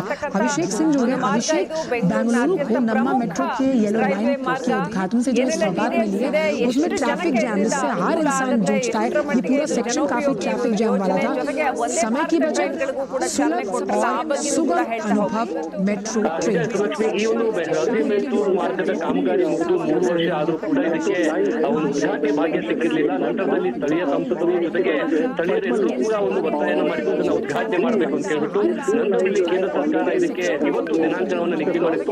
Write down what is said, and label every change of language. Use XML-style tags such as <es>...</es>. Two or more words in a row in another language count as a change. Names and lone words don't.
<hi>अभिषेक सिंह जो है, अभिषेक बेंगलुरु को नम्मा मेट्रो के येलो लाइन के उद्घाटन से जो सौगात मिली है उसमें</hi> <en>traffic jam</en> <hi>जिससे हर इंसान जूझता है। ये पूरा सेक्शन काफी</hi> <en>traffic jam</en> <hi>वाला था। समय की बचत, सुलभ और सुगम अनुभव</hi> <en>metro train.</en> <kn>ಈ ಒಂದು ಬೆಳಗಾವಿ ಮೆಟ್ರೋ ಮಾರ್ಗದ ಕಾಮಗಾರಿ ಮುಗಿದು 3 ವರ್ಷ ಆದರೂ ಕೂಡ ಇದಕ್ಕೆ ಒಂದು ಉದ್ಘಾಟನೆ ಭಾಗ್ಯ ಸಿಕ್ಕಿರಲಿಲ್ಲ. ನಂತರದಲ್ಲಿ ಸ್ಥಳೀಯ ಸಂಸದರು ಜೊತೆಗೆ ಸ್ಥಳೀಯರೆಲ್ಲರೂ ಕೂಡ ಒಂದು ಒತ್ತಾಯವನ್ನು ಮಾಡಿಕೊಂಡು ಉದ್ಘಾಟನೆ ಮಾಡಬೇಕು ಅಂತ ಹೇಳ್ಬಿಟ್ಟು ನಂತರದಲ್ಲಿ ಕೇಂದ್ರ ಸರ್ಕಾರ ಇದಕ್ಕೆ ಇವತ್ತು ದಿನಾಂಕವನ್ನು ನಿಗದಿ ಮಾಡಿತ್ತು.</kn>